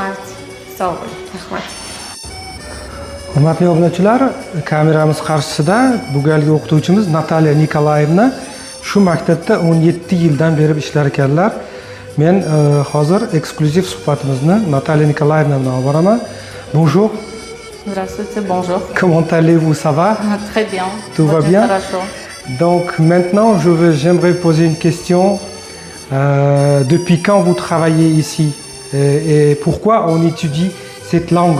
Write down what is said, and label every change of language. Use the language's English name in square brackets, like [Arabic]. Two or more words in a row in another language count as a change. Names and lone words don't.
[Uzbek] Rahmat. Sog' bo'ling. Rahmat. Hurmatli obunachilar, kameramiz qarshisida bu galgi o'qituvchimiz Natalya Nikolayevna shu maktabda 17 yildan beri ishlar ekanlar. Men hozir eksklyuziv suhbatimizni Natalya Nikolayevna bilan olib boraman. [French] Bonjour. [Russian] Здравствуйте, bonjour. [French] Comment allez-vous? Ça va? Très bien. Tout va bien? [Russian] Хорошо. [French] Donc maintenant, j'aimerais poser une question. Depuis quand vous travaillez ici et pourquoi on étudie cette langue?